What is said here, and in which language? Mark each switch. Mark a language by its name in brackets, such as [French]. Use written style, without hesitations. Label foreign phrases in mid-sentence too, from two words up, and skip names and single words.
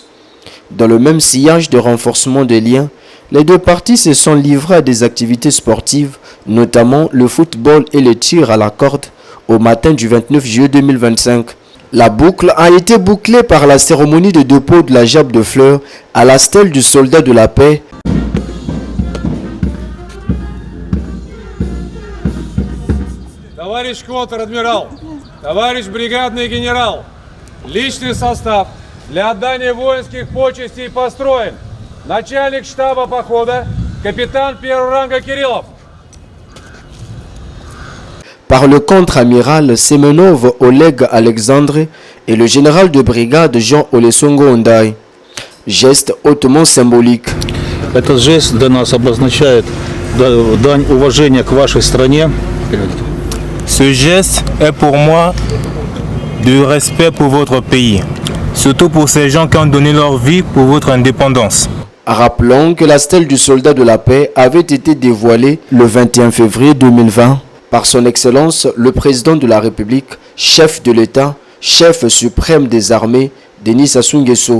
[French] Dans le même sillage de renforcement des liens, les deux parties se sont livrées à des activités sportives, notamment le football et le tir à la corde, au matin du 29 juillet 2025. La boucle a été bouclée par la cérémonie de dépôt de la gerbe de fleurs à la stèle du soldat de la paix. [Russian] Товарищ контр-адмирал, товарищ бригадный генерал, личный состав для отдания воинских почестей построен. Начальник штаба похода, капитан первого ранга Кириллов. [French] Par le contre-amiral Semenov Oleg Alexandre et le général de brigade Jean Olesongo Ndaye. Geste hautement symbolique. [Russian] Этот жест для нас обозначает дань уважения к вашей стране. [French] Ce geste est pour moi du respect pour votre pays, surtout pour ces gens qui ont donné leur vie pour votre indépendance. Rappelons que la stèle du soldat de la paix avait été dévoilée le 21 février 2020 par son Excellence le Président de la République, chef de l'État, chef suprême des armées, Denis Sassou Nguesso.